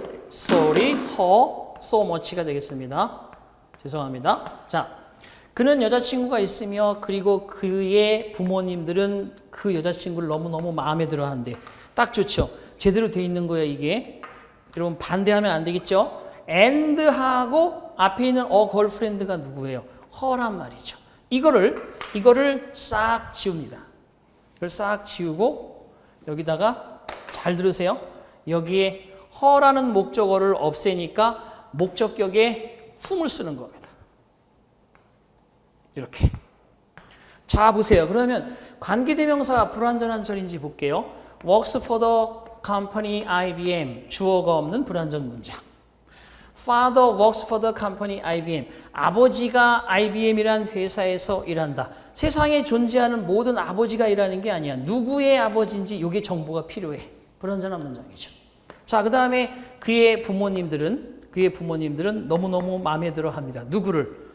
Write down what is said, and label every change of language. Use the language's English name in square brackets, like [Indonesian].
[English] sorry, her, so much가 [Korean] 되겠습니다. 죄송합니다. 자, 그는 여자친구가 있으며 그리고 그의 부모님들은 그 여자친구를 너무너무 마음에 들어 한대. 딱 좋죠. 제대로 돼 있는 거예요, 이게. 여러분 반대하면 안 되겠죠? and하고 앞에 있는 girlfriend가 누구예요? her란 말이죠. 이거를 싹 지웁니다. 이걸 싹 지우고 여기다가 잘 들으세요. 여기에 her라는 목적어를 없애니까 목적격에 whom을 쓰는 겁니다. 이렇게. 자, 보세요. 그러면 관계대명사가 불완전한 절인지 볼게요. [English] works for the company IBM. [Korean] 주어가 없는 불완전 문장. [English] Father works for the company IBM. [Korean] 아버지가 IBM이란 회사에서 일한다. 세상에 존재하는 모든 아버지가 일하는 게 아니야. 누구의 아버지인지 이게 정보가 필요해. 불완전한 문장이죠. 자, 그 다음에 그의 부모님들은 너무너무 마음에 들어 합니다. 누구를?